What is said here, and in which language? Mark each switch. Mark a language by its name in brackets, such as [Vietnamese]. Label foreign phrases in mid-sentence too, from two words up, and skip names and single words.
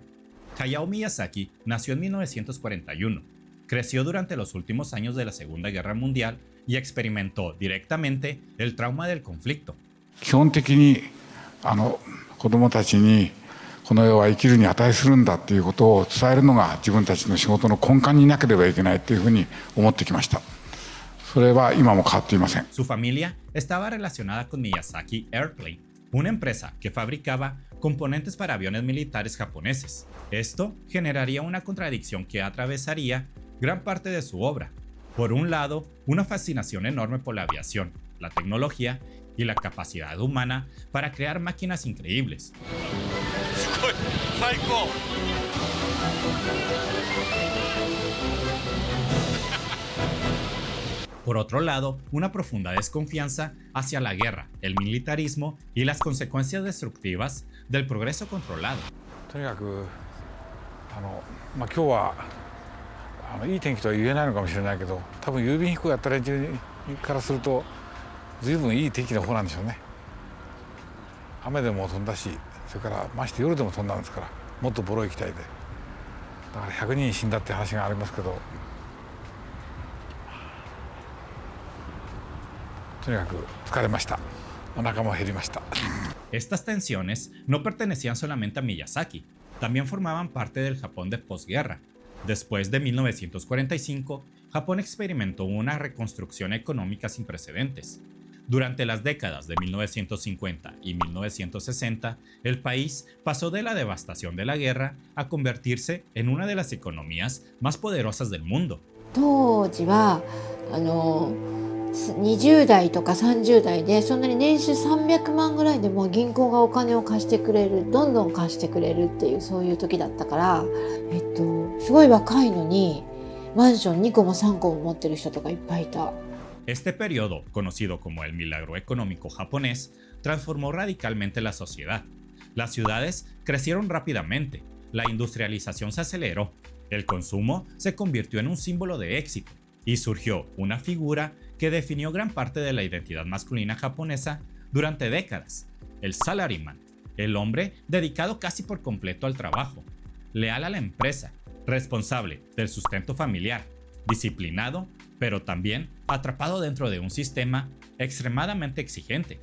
[Spanish] Hayao Miyazaki nació en 1941, creció durante los últimos años de la Segunda Guerra Mundial y experimentó directamente el trauma del conflicto. [Japanese] 基本的に子どもたちにこの世は生きるに値するんだっていうことを伝えるのが自分たちの仕事の根幹になければいけないっていうふうに思ってきました。 [Spanish] Su familia estaba relacionada con Miyazaki Airplane, una empresa que fabricaba componentes para aviones militares japoneses. Esto generaría una contradicción que atravesaría gran parte de su obra. Por un lado, una fascinación enorme por la aviación, la tecnología y la capacidad humana para crear máquinas increíbles. Por otro lado, una profunda desconfianza hacia la guerra, el militarismo y las consecuencias destructivas del progreso controlado. [Japanese] とにかく今日はいい天気とは言えないのかもしれないけど、多分郵便飛行やった連中からすると随分いい天気の方なんでしょうね。雨でも飛んだし、それからまして夜でも飛んだんですから、もっとボロい機体で。だから100人死んだって話がありますけど。 [Spanish] Estas tensiones no pertenecían solamente a Miyazaki, también formaban parte del Japón de posguerra. Después de 1945, Japón experimentó una reconstrucción económica sin precedentes. Durante las décadas de 1950 y 1960, el país pasó de la devastación de la guerra a convertirse en una de las economías más poderosas del mundo. [Japanese] 20 代とか30代でそんなに年収300万ぐらいでも銀行がお金を貸してくれる、どんどん貸してくれるっていうそういう時だったから、すごい若いのにマンション2個も3個も持ってる人とかいっぱいいた。 [Spanish] Este periodo, conocido como el milagro económico japonés, transformó radicalmente la sociedad. Las ciudades crecieron rápidamente, la industrialización se aceleró, el consumo se convirtió en un símbolo de éxito y surgió una figura que definió gran parte de la identidad masculina japonesa durante décadas, el salaryman, el hombre dedicado casi por completo al trabajo, leal a la empresa, responsable del sustento familiar, disciplinado, pero también atrapado dentro de un sistema extremadamente exigente.